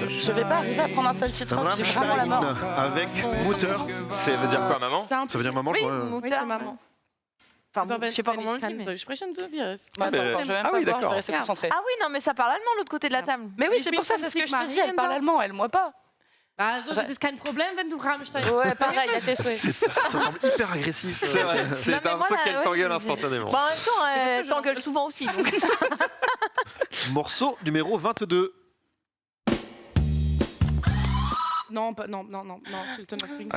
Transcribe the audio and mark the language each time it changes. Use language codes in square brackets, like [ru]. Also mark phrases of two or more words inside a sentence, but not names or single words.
[fr] Je vais pas arriver à prendre un seul titre, j'ai vraiment la mort. Rammstein avec Mutter. Ça veut dire quoi, maman? Ça veut dire maman, je Oui, crois. Oui, c'est maman. Enfin, je sais pas comment on le dit, mais... Je spreche un peu dire. Bah, attends, je vais même pas voir, je vais rester concentrée. Ah oui, non, mais ça parle allemand, l'autre côté de la table. Mais oui, c'est pour ça, c'est ce que je te dis, elle parle allemand, elle, moi pas. [de] Also, das ist kein Problem, wenn du Rammstein... [fr] Ouais, pareil, à tes souhaits. Ça semble hyper agressif. C'est vrai, c'est un morceau qu'elle t'engueule instantanément. Bah, en même temps, elle t'engueule souvent aussi. Donc. Morceau numéro 22. Non, Sultan of Swing.